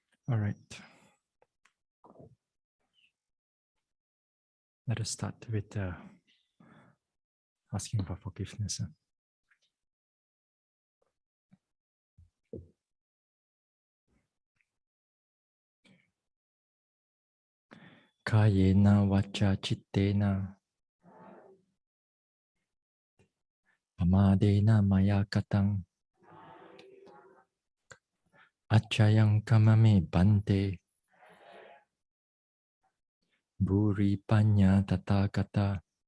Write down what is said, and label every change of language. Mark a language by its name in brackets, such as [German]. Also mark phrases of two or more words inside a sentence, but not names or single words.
[English] All right. Let us start with asking for forgiveness. [Pali] Kayena vacha chittena pamadena maya katang achayang kamame bante bhuri panya tathagata